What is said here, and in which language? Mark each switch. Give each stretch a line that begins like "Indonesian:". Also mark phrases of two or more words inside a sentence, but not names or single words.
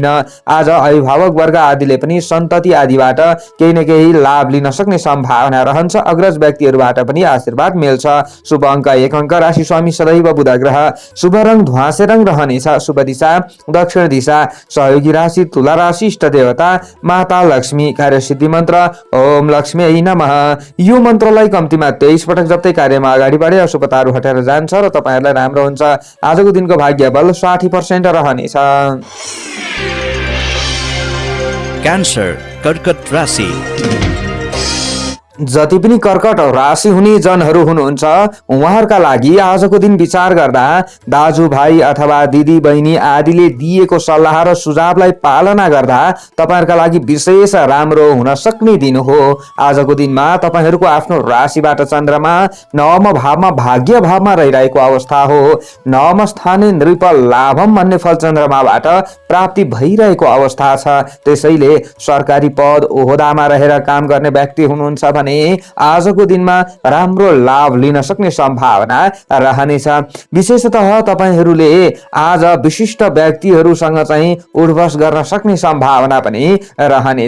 Nepali: आज अभिभावक वर्ग आदिले पनि सन्तति आदिबाट केही न केही लाभ लिन सक्ने सम्भावना रहन्छ। अग्रज व्यक्तिहरूबाट पनि आशीर्वाद मिल्छ। शुभ अङ्क 1 अङ्क। राशि स्वामी सदैव बुध ग्रह। शुभ रङ ध्वाँसे रङ रहनेछ। शुभ दिशा दक्षिण दिशा। सहयोगी राशि तुला राशि। इष्ट देवता माता लक्ष्मी। कार्य सिद्धि मन्त्र
Sanskrit: ओम लक्ष्मी नमः।
Nepali: यो मन्त्रलाई कम्तीमा 23 पटक जप्दै कार्यमा अगाडि बढे अशुभताहरू हटेर जान्छ र तपाईहरुलाई राम्रो हुन्छ। आजको दिनको भाग्य बल 60% रहनेछ। क्यान्सर कर्कट राशि। जति पनि कर्कट राशि हुने जनहरू हुनुहुन्छ उहाँहरूका लागि आजको दिन विचार गर्दा दाजुभाइ अथवा दिदी बहिनी आदिले दिएको सल्लाह र सुझावलाई पालना गर्दा तपाईहरुका लागि विशेष राम्रो हुन सक्ने दिन हो। आजको दिनमा तपाईहरुको आफ्नो राशिबाट चन्द्रमा नवम भावमा भाग्य भावमा रहिरहेको अवस्था हो।
Sanskrit: नवम स्थाने नृप लाभम
Nepali: भन्ने फल चन्द्रमाबाट प्राप्ति भइरहेको अवस्था छ। त्यसैले सरकारी पद ओहदामा रहेर काम गर्ने व्यक्ति हुनुहुन्छ भने आजको दिनमा राम्रो लाभ लिन सक्ने सम्भावना रहनेछ। विशेषतः तपाईहरूले आज विशिष्ट व्यक्तिहरूसँग चाहिँ उठबस गर्न सक्ने सम्भावना पनि रहनेछ।